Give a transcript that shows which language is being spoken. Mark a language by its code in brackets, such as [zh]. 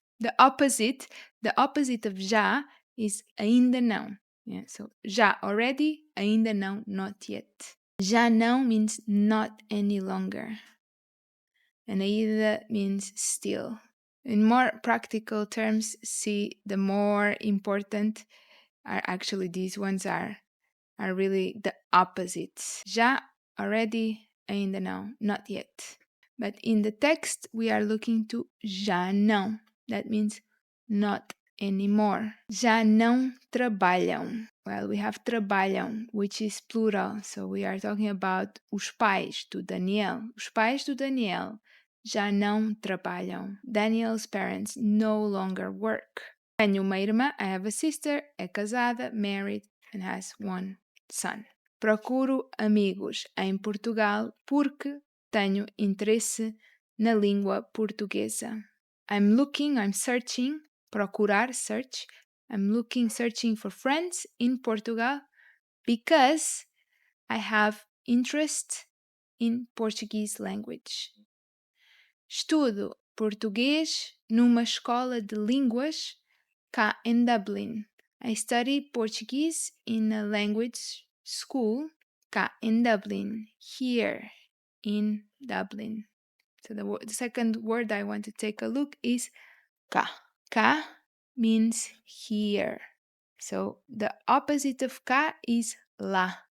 [en] The opposite of já is ainda não. Yeah, so já already, ainda não, not yet. Já não means not any longer. And ainda means still. In more practical terms, see the more important are actually these ones are really the opposites. Já, already, ainda não, not yet. But in the text, we are looking to já não. That means not anymore. [pt] Já não trabalham. [en] Well, we have trabalham, which is plural. So we are talking about [pt] os pais do Daniel. Os pais do Daniel já não trabalham. [en] Daniel's parents no longer work. [pt] Tenho uma irmã, [en] I have a sister, [pt] é casada, [en] married, and has one son. [pt] Procuro amigos em Portugal porque tenho interesse na língua portuguesa. [en] I'm searching, procurar, search. Searching for friends in Portugal because I have interest in Portuguese language. [pt] Estudo português numa escola de línguas cá em Dublin. [en] I study Portuguese in a language school [pt] cá em Dublin, [en] here in Dublin. So the second word I want to take a look is cá. Cá means here. So the opposite of cá is lá.